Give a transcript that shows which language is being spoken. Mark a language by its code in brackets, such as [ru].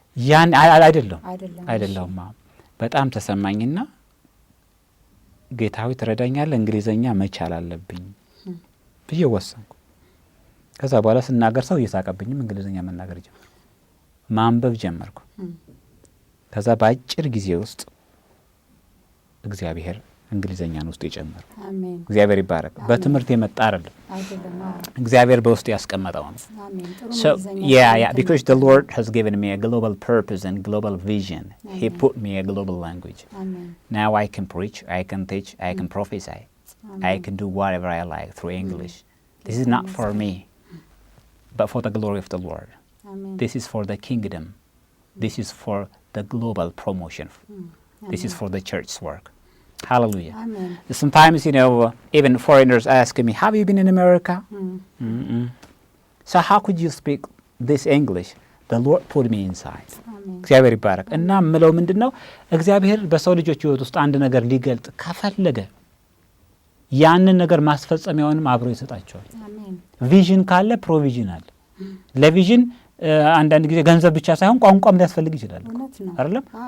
[am] ያን አይደለም። በጣም ተሰማኝና ጌታዊ ትረዳኛለህ፣ እንግሊዘኛ መቻል አለብኝ ብዬ ወሰንኩ። ከዛ በኋላ ስናገር ሰው እየሳቀብኝም እንግሊዘኛ መናገር ጀመርኩ፣ ማንበብ ጀመርኩ። ከዛ በአጭር ጊዜ ውስጥ እግዚአብሔር እንግሊዘኛን ውስጥ የጨመረ። አሜን። እግዚአብሔር ይባረክ። በትምህርት የመጣ አይደለም፣ እግዚአብሔር በውስጥ ያስቀመጠው ነው። [en] So because the Lord has given me a global purpose and global vision. Amen. He put me a global language. Amen. Now I can preach, I can teach, I can prophesy. Amen. I can do whatever I like through English. This is not for me, but for the glory of the Lord. Amen. This is for the kingdom. This is for the global promotion. This is for the church's work. Hallelujah. Amen. Sometimes, even foreigners ask me, have you been in America? So how could you speak this English? The Lord put me inside. [am] እግዚአብሔር ይባረክ። እና ምለው ምንድነው እግዚአብሔር በሰው ልጆች ህይወት ውስጥ አንድ ነገር ሊገልጥ ከፈለገ ያንን ነገር ማስፈጸሚያውንም አብሮ ይሰጣቸዋል። አሜን። ቪዥን ካለ ፕሮቪዥን አለ። ለቪዥን አንዳንድ ጊዜ ገንዘብ ብቻ ሳይሆን ቋንቋም ሊያስፈልግ ይችላል አይደለም?